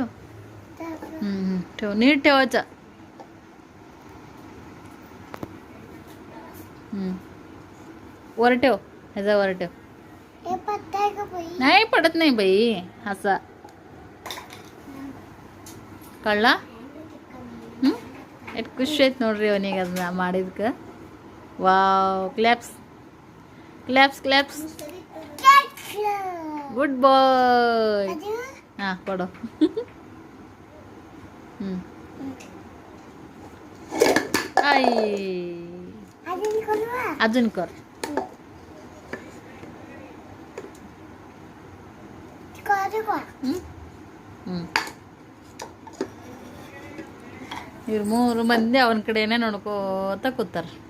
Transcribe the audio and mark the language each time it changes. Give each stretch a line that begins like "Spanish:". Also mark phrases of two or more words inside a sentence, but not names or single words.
Marathi: ठेव. नीट ठेवायचं. वर ठेव. ह्याचा वर ठेव. नाही पडत नाही बाई असा. कळला.
Kannada: ಎಷ್ಟು ಖುಷಿ ಆಯ್ತು ನೋಡ್ರಿ ಅವನಿಗೆ ಅದನ್ನ ಮಾಡಿದ್ಕೆ.
English: Wow. Claps. good boy.
Kannada: ಹಾಂ ಕೊಡು.
Marathi: आई अजून कर.
Kannada: ಇವ್ರು 3 ಮಂದಿ ಅವನ ಕಡೆನೇ ನೋಡ್ಕೋತ ಕೂತಾರ.